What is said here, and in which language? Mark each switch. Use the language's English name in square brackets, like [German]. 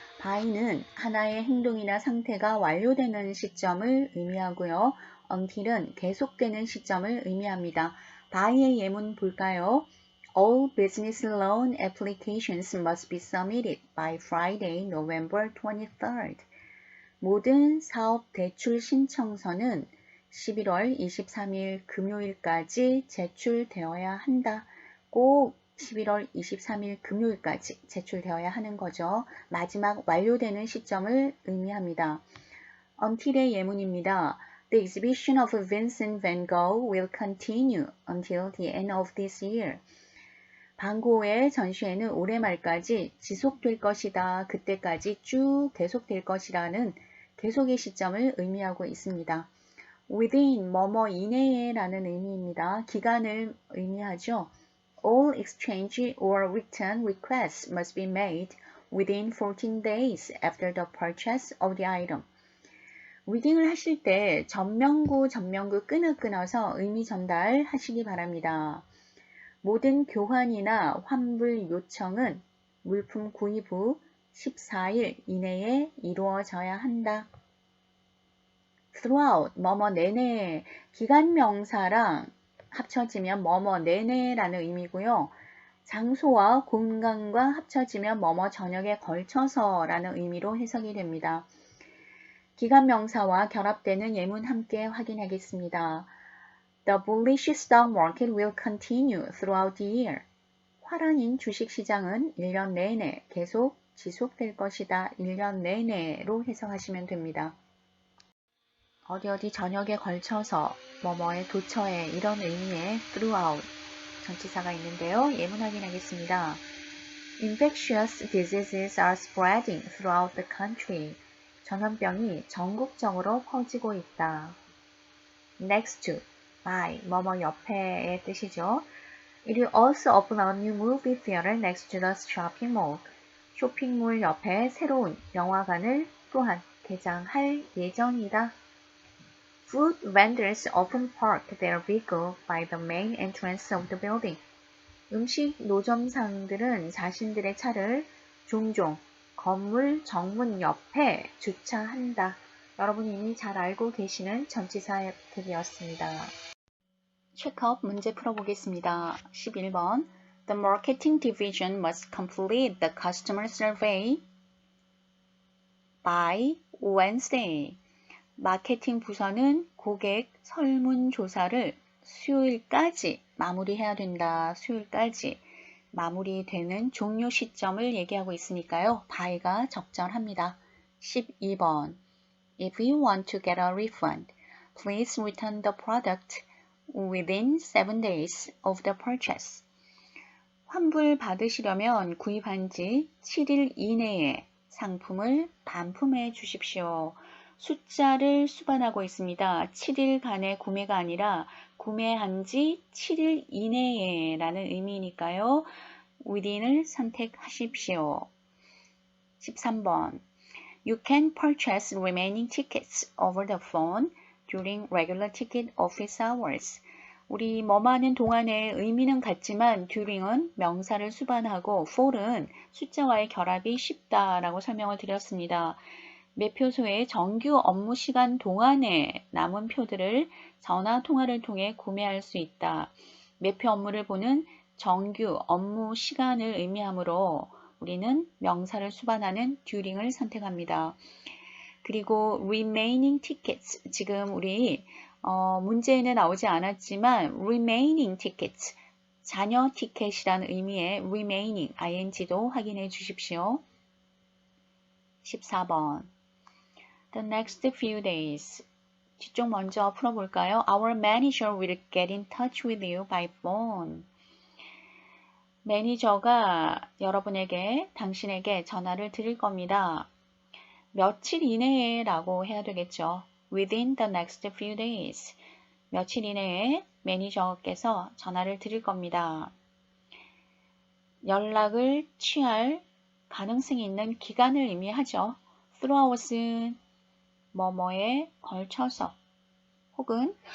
[Korean] by는 하나의 행동이나 상태가 완료되는 시점을 의미하고요. until은 계속되는 시점을 의미합니다. by의 예문 볼까요? [English] All business loan applications must be submitted by Friday, November 23rd. [Korean] 모든 사업 대출 신청서는 11월 23일 금요일까지 제출되어야 한다. 꼭 11월 23일 금요일까지 제출되어야 하는 거죠. 마지막 완료되는 시점을 의미합니다. until의 예문입니다. [English] The exhibition of Vincent van Gogh will continue until the end of this year. [Korean] 반고의 전시회는 올해 말까지 지속될 것이다. 그때까지 쭉 계속될 것이라는 계속의 시점을 의미하고 있습니다. within 뭐뭐 이내에 라는 의미입니다. 기간을 의미하죠. [English] All exchange or return requests must be made within 14 days after the purchase of the item. [Korean] 리딩을 하실 때 전명구 끊어서 의미 전달하시기 바랍니다. 모든 교환이나 환불 요청은 물품 구입 후 14일 이내에 이루어져야 한다. throughout, 뭐뭐 내내, 기간 명사랑 합쳐지면 뭐뭐 내내라는 의미고요. 장소와 공간과 합쳐지면 뭐뭐 전역에 걸쳐서라는 의미로 해석이 됩니다. 기간 명사와 결합되는 예문 함께 확인하겠습니다. [English] The bullish stock market will continue throughout the year. [Korean] 화랑인 주식시장은 1년 내내 계속 지속될 것이다. 1년 내내로 해석하시면 됩니다. 어디 전역에 걸쳐서 뭐뭐에 도처에 이런 의미의 throughout 전치사가 있는데요. 예문 확인하겠습니다. [English] Infectious diseases are spreading throughout the country. [Korean] 전염병이 전국적으로 퍼지고 있다. Next to, by, 뭐뭐 옆에의 뜻이죠. [English] It will also open a new movie theater next to the shopping mall. [Korean] 쇼핑몰 옆에 새로운 영화관을 또한 개장할 예정이다. [English] Food vendors often park their vehicle by the main entrance of the building. [Korean] 음식 노점상들은 자신들의 차를 종종 건물 정문 옆에 주차한다. 여러분이 이미 잘 알고 계시는 전치사들이었습니다. 체크업 문제 풀어보겠습니다. 11번. [English] The marketing division must complete the customer survey by Wednesday. [Korean] 마케팅 부서는 고객 설문조사를 수요일까지 마무리해야 된다. 수요일까지 마무리되는 종료 시점을 얘기하고 있으니까요. by가 적절합니다. 12번. [English] If you want to get a refund, please return the product within 7 days of the purchase. [Korean] 환불 받으시려면 구입한 지 7일 이내에 상품을 반품해 주십시오. 숫자를 수반하고 있습니다. 7일간의 구매가 아니라 구매한 지 7일 이내에 라는 의미니까요. within을 선택하십시오. 13번. [English] You can purchase remaining tickets over the phone during regular ticket office hours. [Korean] 우리 뭐뭐하는 동안의 의미는 같지만 during은 명사를 수반하고 for은 숫자와의 결합이 쉽다라고 설명을 드렸습니다. 매표소의 정규 업무 시간 동안에 남은 표들을 전화 통화를 통해 구매할 수 있다. 매표 업무를 보는 정규 업무 시간을 의미하므로 우리는 명사를 수반하는 during을 선택합니다. 그리고 remaining tickets, 지금 우리 문제에는 나오지 않았지만 remaining tickets, 잔여 티켓이라는 의미의 remaining, ing도 확인해 주십시오. 14번. [English] The next few days. [Korean] 뒤쪽 먼저 풀어볼까요? [English] Our manager will get in touch with you by phone. [Korean] 매니저가 여러분에게, 당신에게 전화를 드릴 겁니다. 며칠 이내에 라고 해야 되겠죠. [English] Within the next few days. [Korean] 며칠 이내에 매니저께서 전화를 드릴 겁니다. 연락을 취할 가능성이 있는 기간을 의미하죠. throughout은 뭐뭐에 걸쳐서 혹은